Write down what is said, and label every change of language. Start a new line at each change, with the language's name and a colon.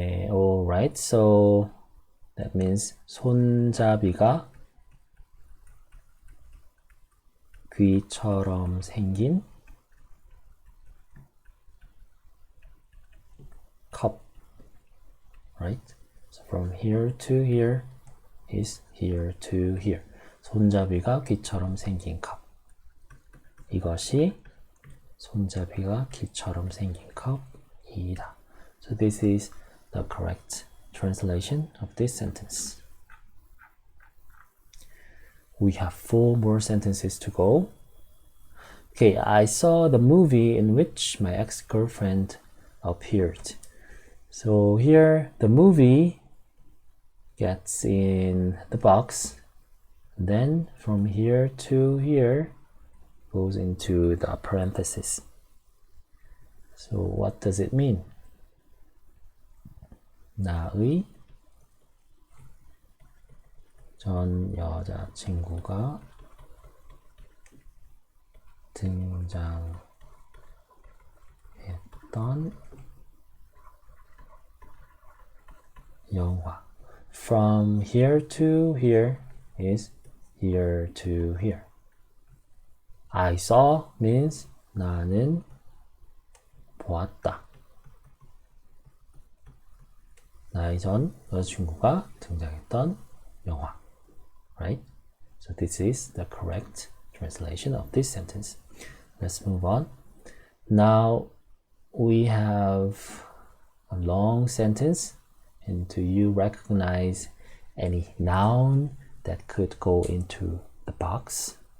English: All right. So that means
Korean: 손잡이가 귀처럼 생긴
English: cup. Right? So from here to here is here to here.
Korean: 손잡이가 귀처럼 생긴 cup. 이것이 손잡이가 귀처럼 생긴 컵이다.
English: So this is the correct translation of this sentence. We have 4 more sentences to go. Okay, I saw the movie in which my ex-girlfriend appeared. So here the movie gets in the box. Then from here to here goes into the parenthesis. So what does it mean?
Korean: 나의 전 여자친구가 등장했던 영화.
English: From here to here is here to here. I saw means
Korean: 나는 보았다. 나의 전 여자친구가 등장했던 영화.
English: Right? So this is the correct translation of this sentence. Let's move on. Now we have a long sentence. And do you recognize any noun that could go into the box?